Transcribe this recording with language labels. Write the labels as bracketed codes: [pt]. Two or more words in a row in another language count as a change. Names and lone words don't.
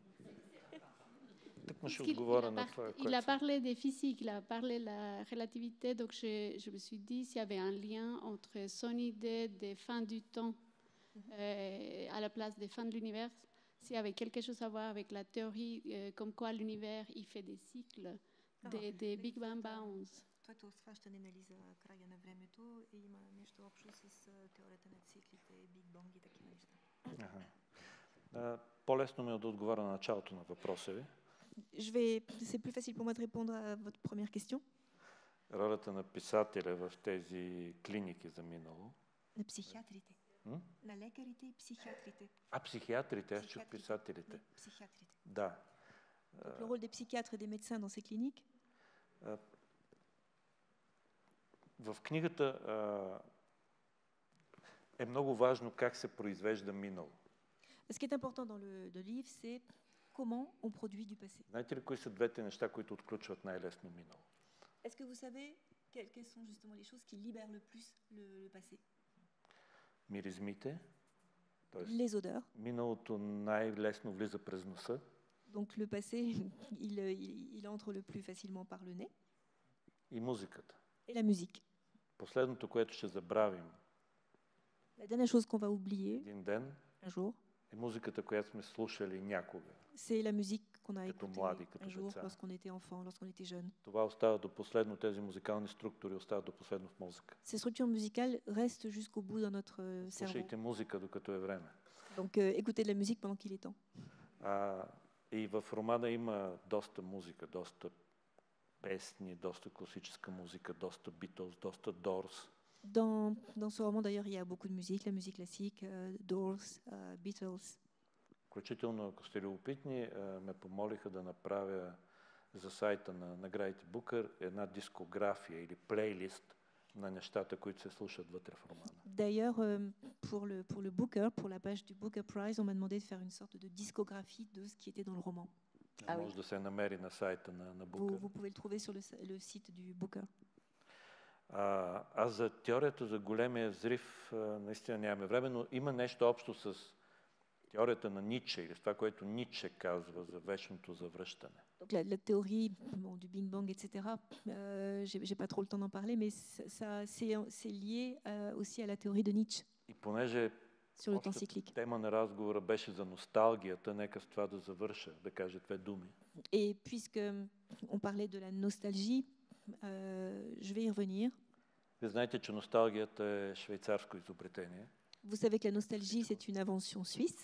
[fr] Il a parlé des physiques, il a parlé de la relativité, donc je me suis dit s'il y avait un lien entre son idée des fins du temps à la place des fins de l'univers, s'il y avait quelque chose à voir avec la théorie comme quoi l'univers il fait des cycles, des [en] Big Bang Bounce. [bg] Твоето схващане, нали, за края на времето има нещо общо с теорията на циклите, Биг Бонг и такива неща. По-лесно ми е да отговоря на началото на въпроса ви. [fr] C'est plus facile pour moi de répondre à votre première question. [bg] Ролята на писателя в тези клиники за минало. На психиатрите. На лекарите и психиатрите. Психиатрите, аз чух писателите. Психиатрите. Да. [fr] Donc, le rôle des psychiatres et des médecins dans ces cliniques. [bg] В книгата е много важно как се произвежда минало. [fr] Ce qui est important dans le livre, c'est comment on produit du passé. [bg] Знаете ли кои са двете неща, които отключват най-лесно минало? [fr] Est-ce que vous savez quelles sont justement les choses qui libèrent le plus le passé? [bg] Миризмите. [fr] Les odeurs. [bg] Миналото най-лесно влиза през носа. [fr] Donc le passé, il entre le plus facilement par le nez. [bg] И музиката. [fr] Et la musique. [bg] Последното, което ще забравим. [fr] La dernière chose qu'on va oublier. [bg] Един ден. [fr] Un jour. [bg] Е музиката, която сме слушали някога. [fr] C'est la musique qu'on a [bg] като [fr] écoutée [bg] млади, като [fr] un jour [bg] деца. [fr] lorsqu'on était enfant, lorsqu'on était jeune. [bg] Това остава до последно, тези музикални структури остават до последно в мозъка. [fr] Ces structures musicales restent jusqu'au bout dans notre cerveau. [bg] Слушайте музика, докато е време. [fr] Donc écoutez de la musique pendant qu'il est temps. [bg] И в романа има доста музика, доста песни, доста класическа музика, доста Beatles, доста Doors. [fr] Dans ce roman, d'ailleurs, il y a beaucoup de musique, la musique classique, Doors, Beatles. [bg] Включително, ако сте любопитни, ме помолиха да направя за сайта на наградите Букър една дискография или плейлист на нещата, които се слушат вътре в романа. [fr] D'ailleurs, pour le Booker, pour la page du Booker Prize, on m'a demandé de faire une sorte de discographie de ce qui était dans le roman. [bg] Може да се намери на сайта на Букър. [fr] Vous pouvez le trouver sur le site du Booker. [bg] За теорията за големия взрив наистина нямаме време, но има нещо общо с теорията на Ницше или с това, което Ницше казва за вечното завръщане. [fr] Donc la théorie du Big Bang, etc. J'ai pas trop le temps d'en parler, mais c'est lié aussi à la théorie de Nietzsche. [bg] И понеже [fr] sur le temps cyclique. [bg] Тема на разговора беше за носталгията, нека с това да завърша, да кажа две думи. [fr] Et puisque on parlait de la nostalgie, je vais y revenir. [bg] Вие знаете, че носталгията е швейцарско изобретение. [fr] Vous savez que la nostalgie, c'est une invention suisse.